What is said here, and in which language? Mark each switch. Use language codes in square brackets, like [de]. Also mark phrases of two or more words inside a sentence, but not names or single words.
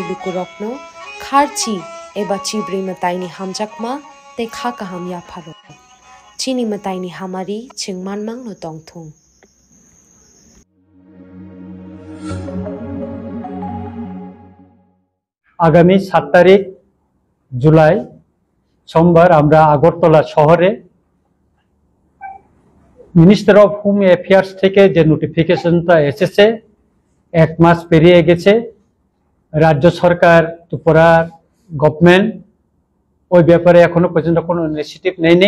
[trp] lukurokno kharchi eba chibri mataini hamjakma te khaka hamya pharo chini mataini hamari chingmanmang no tongthung [bn] আগামী 7 তারিখ জুলাই সোমবার আমরা আগরতলা শহরে [en] Minister of Home Affairs [bn] থেকে যে নোটিফিকেশনটা এসেছে 1 মাস পেরিয়ে গেছে, রাজ্য সরকার ত্রিপুরার গভর্নমেন্ট ওই ব্যাপারে এখনো পর্যন্ত কোনো ইনিশিয়েটিভ নেয়নি।